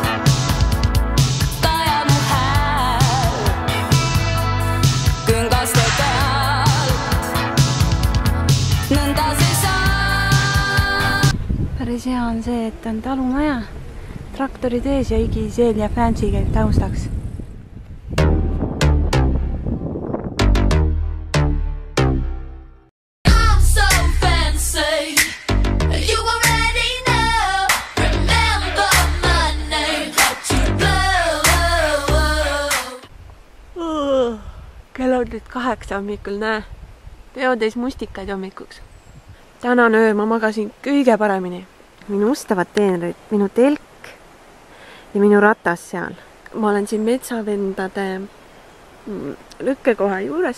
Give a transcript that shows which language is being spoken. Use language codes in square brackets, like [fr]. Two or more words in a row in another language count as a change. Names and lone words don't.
[et] Taja mu hääl. Küngaste pealt. Nõnda see saa. Päris hea on see, et on talumaja, traktorid ees ja Igiseel ja Fancy käib taustaks. [en] I'm so fancy. You already know. Remember my name. Let you blow. [et] Kell on nüüd 8 hommikul, näe. Peotäis mustikaid hommikuks. Tänan öö ma magasin kõige paremini. Minu ustavad teenrid, minu telk ja minu ratas seal. Ma olen siin metsavendade lükkekoha juures.